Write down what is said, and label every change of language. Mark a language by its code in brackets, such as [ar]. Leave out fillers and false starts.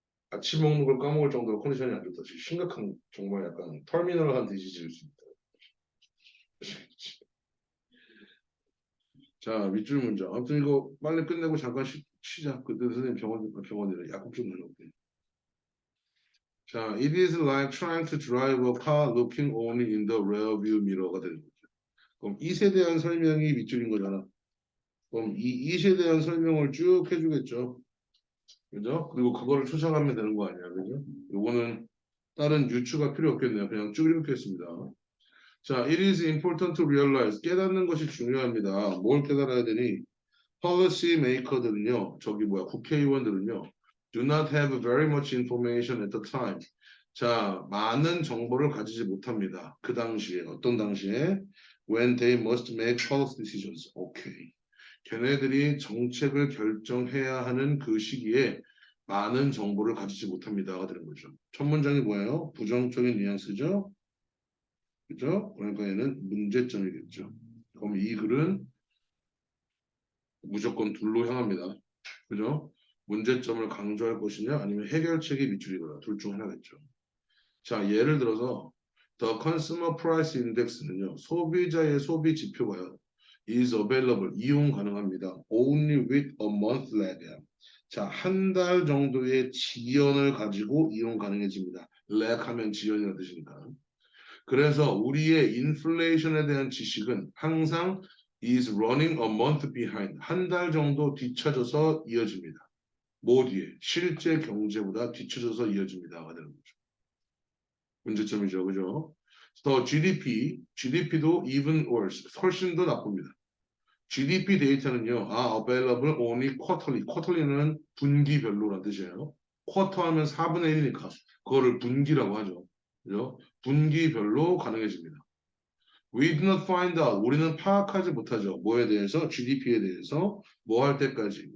[ko] 아침 먹는 걸 까먹을 정도로 컨디션이 안 좋다. 지금 심각한 정말 약간 터미널한 디지즈일 수 있다. 자, 밑줄 문장. 아무튼 이거 빨리 끝내고 잠깐 쉬자. 그때 선생님 병원이래. 약국 좀 내놓을게. [en] 자, it is like trying to drive a car looking only in the rear view mirror [ko] 가 되는 거죠. 그럼 이에 대한 설명이 밑줄인 거잖아. 그럼 이에 대한 설명을 쭉 해주겠죠. 그죠? 그리고 그거를 추적하면 되는 거 아니야. 그죠? 요거는 다른 유추가 필요 없겠네요. 그냥 쭉 읽겠습니다. [en] 자, it is important to realize. [ko] 깨닫는 것이 중요합니다. 뭘 깨달아야 되니? policy maker들은요, 국회의원들은요, [en] do not have very much information at the time. [ko] 자, 많은 정보를 가지지 못합니다. 그 당시에, 어떤 당시에? [en] When they must make policy decisions. [ko] 오케이. 걔네들이 정책을 결정해야 하는 그 시기에 많은 정보를 가지지 못합니다가 되는 거죠. 첫 문장이 뭐예요? 부정적인 뉘앙스죠? 그죠? 그러니까 얘는 문제점이겠죠. 그럼 이 글은 무조건 둘로 향합니다. 그죠? 문제점을 강조할 것이냐 아니면 해결책이 밑줄이거나 둘 중 하나겠죠. 자, 예를 들어서 [en] The Consumer Price Index는요. [ko] 소비자의 소비 지표가요. [en] is available. [ko] 이용 가능합니다. [en] only with a month lag. [ko] 자, 한 달 정도의 지연을 가지고 이용 가능해집니다. lag 하면 지연이라는 뜻이니까. 그래서 우리의 인플레이션에 대한 지식은 항상 [en] is running a month behind. [ko] 한 달 정도 뒤쳐져서 이어집니다. 뭐 뒤에? 실제 경제보다 뒤쳐져서 이어집니다가 되는 거죠. 문제점이죠. 그죠? 더 GDP도 [en] even worse. [ko] 훨씬 더 나쁩니다. GDP 데이터는요. [en] available only quarterly. [ko] quarterly는 분기별로라는 뜻이에요. 쿼터 하면 4분의 1이니까 그거를 분기라고 하죠. 그죠? 분기별로 가능해집니다. [en] We do not find out. [ko] 우리는 파악하지 못하죠. 뭐에 대해서? GDP에 대해서 뭐 할 때까지?